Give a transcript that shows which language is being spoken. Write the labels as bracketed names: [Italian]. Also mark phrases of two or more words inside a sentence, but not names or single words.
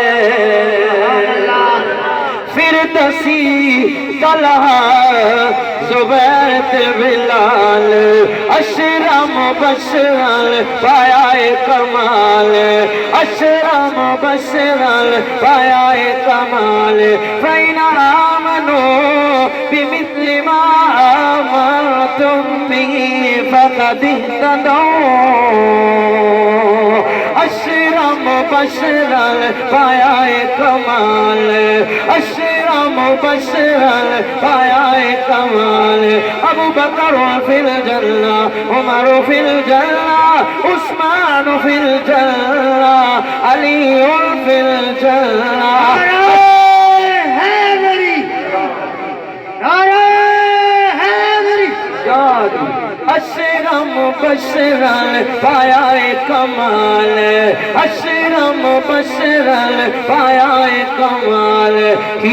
[Punjabi] ਫਿਰ ਦਸੀ ਤਲਹਾ ਜ਼ੁਬੈਰ ਤੇ ਬਿਲਾਲ [Arabic] العشرة المبشرة [Punjabi] ਪਾਇਆ ਕਮਾਲ [Arabic] العشرة المبشرة [Punjabi] ਪਾਇਆ ਕਮਾਲ [Arabic] فإن آمنوا بمثل ما آمنتم به فقد اهتدوا العشرة المبشرة [Punjabi] ਪਾਇਆ ਕਮਾਲ [Arabic] العشرة المبشرة [Punjabi] ਪਾਇਆ ਕਮਾਲ [Arabic] أبو بكر في الجنة عمر في الجنة عثمان في الجنة علي في الجنة العشرة المبشرة [Punjabi] ਪਾਇਆ ਕਮਾਲ [Arabic] العشرة المبشرة [Punjabi] ਪਾਇਆ ਕਮਾਲ ਕੀ